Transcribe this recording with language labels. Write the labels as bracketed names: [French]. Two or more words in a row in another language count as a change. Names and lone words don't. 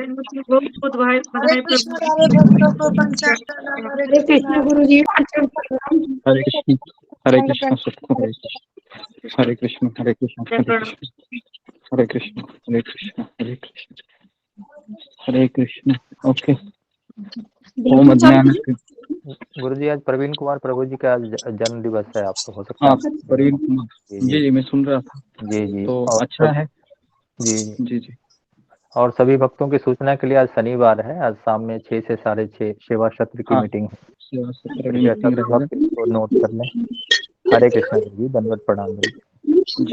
[Hindi] बहुत बहुत बधाई कृष्ण प्रभु सारे भक्तों को पंचांग प्रणाम। हरे हरे कृष्णा। कृष्ण गुरु जी। हरे कृष्ण, सबको हरे कृष्ण, हरे कृष्ण, हरे कृष्ण, हरे कृष्ण, हरे कृष्ण, हरे कृष्ण, हरे कृष्ण, हरे कृष्ण। ओके। ओम अज्ञान। गुरु जी, आज प्रवीण कुमार प्रभु जी का जन्म दिवस है, आपको हो सकता है। प्रवीण कुमार जी जी, मैं सुन रहा था। जी जी, तो और अच्छा है। जी जी जी, और सभी भक्तों की सूचना के लिए आज शनिवार है, आज शाम में 6 से 6:30 सेवा सत्र की हाँ, मीटिंग है। सेवा सत्र में कृपया मीटिंग सभी रहेगा। भक्त इसको नोट कर लें। हरे कृष्ण गुरु जी, दंडवत प्रणाम गुरु जी।